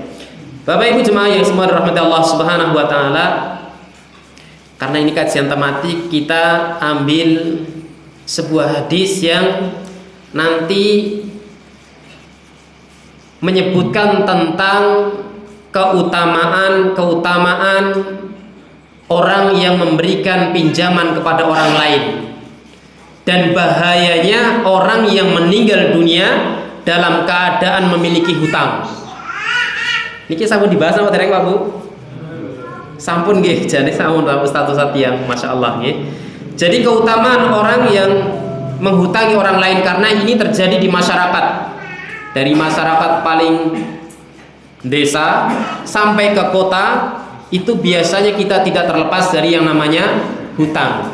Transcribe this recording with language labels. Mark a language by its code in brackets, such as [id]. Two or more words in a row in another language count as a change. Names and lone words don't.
[id] Bapak Ibu jemaah yang semua dirahmati Allah [ar] سبحانه وتعالى, [id] karena ini kajian tematik, kita ambil sebuah hadis yang nanti menyebutkan tentang keutamaan orang yang memberikan pinjaman kepada orang lain, dan bahayanya orang yang meninggal dunia dalam keadaan memiliki hutang. [jv] Niki sampun dibahas sama dereng Pak Bu? Sampun nggih, jane sampun Ustaz yang [ar] ما شاء الله [jv] nggih. [id] Jadi keutamaan orang yang menghutangi orang lain, karena ini terjadi di masyarakat, dari masyarakat paling desa sampai ke kota, itu biasanya kita tidak terlepas dari yang namanya hutang.